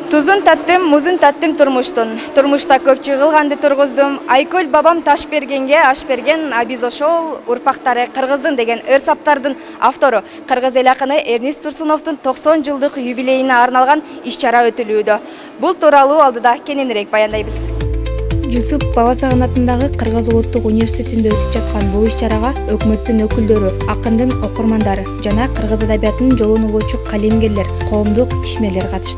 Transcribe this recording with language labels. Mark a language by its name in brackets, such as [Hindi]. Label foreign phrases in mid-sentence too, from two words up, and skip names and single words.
[Kyrgyz] Тузун таттым, музун таттым турмуштун. Турмушта көпчү кылганды тургуздум. Айкөл бабам таш бергенге аш берген, а биз ошол урпактары кыргыздын деген ыр-саптардын автору кыргыз эл акыны Эрнист Турсуновдун 90 жылдык юбилейине арналган иш-чара өтүлүүдө. Бул тууралуу алдыда кененирээк баяндайбыз. Жусуп Баласагын атындагы Кыргыз улуттук университетинде өтүп жаткан бул иш-чарага өкмөттүн өкүлдөрү, акындын окурмандары жана кыргыз адабиятынын жолун улоочу калемгерлер, коомдук ишмерлер катышты.